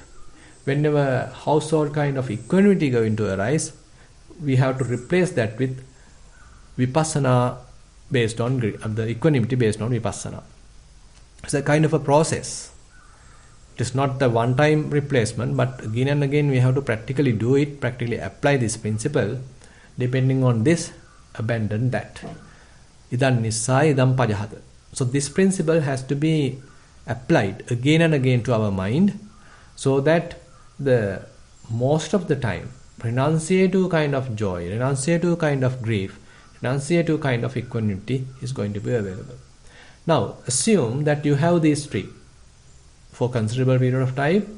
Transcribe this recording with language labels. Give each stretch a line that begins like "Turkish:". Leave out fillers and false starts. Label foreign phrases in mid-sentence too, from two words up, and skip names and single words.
English: Whenever household kind of equanimity going to arise, we have to replace that with vipassana based on the equanimity based on vipassana. It's a kind of a process. It is not the one-time replacement, but again and again we have to practically do it, practically apply this principle. Depending on this, abandon that.
Pali: Idam nissaya idam pajahata.
English: So this principle has to be applied again and again to our mind, so that the most of the time renunciative kind of joy, renunciative kind of grief, renunciative kind of equanimity is going to be available. Now assume that you have these three for considerable period of time.